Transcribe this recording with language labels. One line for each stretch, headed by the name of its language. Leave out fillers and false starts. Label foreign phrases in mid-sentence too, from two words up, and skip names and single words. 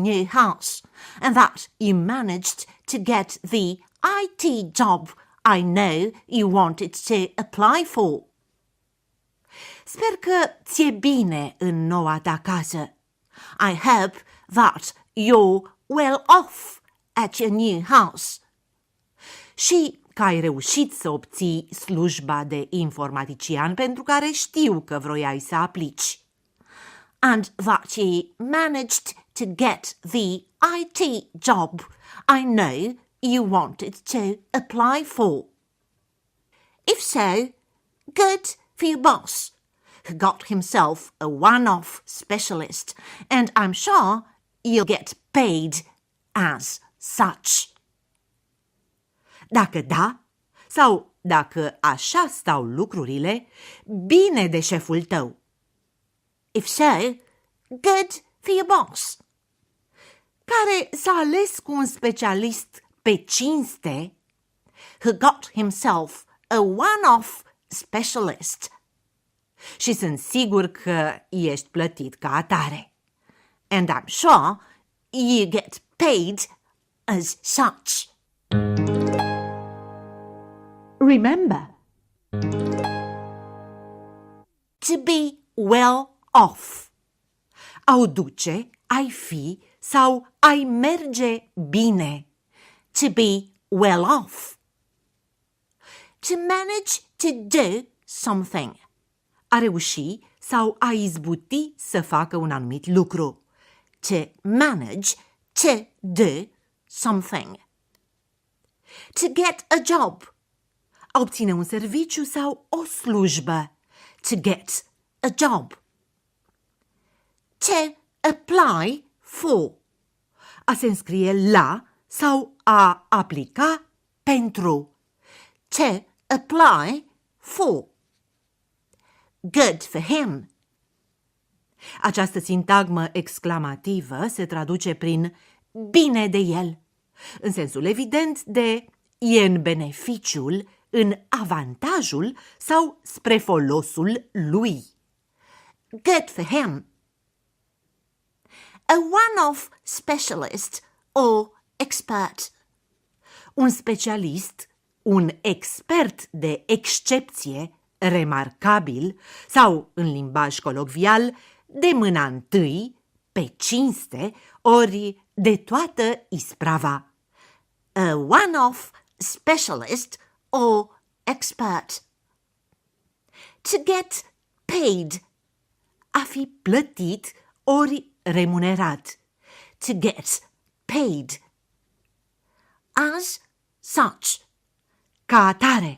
English: new house and that you managed to get the IT job I know you wanted to apply for.
Romanian: Sper că ți-e bine în noua ta casă.
English: I hope that you're well off at your new house.
Romanian: Și că ai reușit să obții slujba de informatician pentru care știu că vroiai să aplici.
English: And that you managed to get the IT job I know you wanted to apply for. If so, good for your boss, who got himself a one-off specialist, and I'm sure you'll get paid as such.
Romanian: Dacă da, sau dacă așa stau lucrurile, bine de șeful tău.
English: If so, good for your boss.
Romanian: Care s-a ales cu un specialist pe cinste,
English: who got himself a one-off specialist.
Romanian: Și sunt sigur că ești plătit ca atare.
English: And I'm sure you get paid as such. Remember. To be well off.
Romanian: Au duce, ai fi sau ai merge bine.
English: To be well off. To manage to do something.
Romanian: A reuși sau a izbuti să facă un anumit lucru.
English: To manage to do something. To get a job.
Romanian: A obține un serviciu sau o slujbă.
English: To get a job. To apply for.
Romanian: A se înscrie la sau a aplica pentru.
English: To apply for. Good for him.
Romanian: Această sintagmă exclamativă se traduce prin bine de el, în sensul evident de e în beneficiul, în avantajul sau spre folosul lui.
English: Good for him. A one-off specialist or expert.
Romanian: un specialist, un expert de excepție, remarcabil, sau, în limbaj colocvial, de mâna întâi, pe cinste, ori de toată isprava.
English: A one-off specialist or expert. To get paid.
Romanian: A fi plătit ori remunerat.
English: To get paid. As such.
Romanian: Ca atare.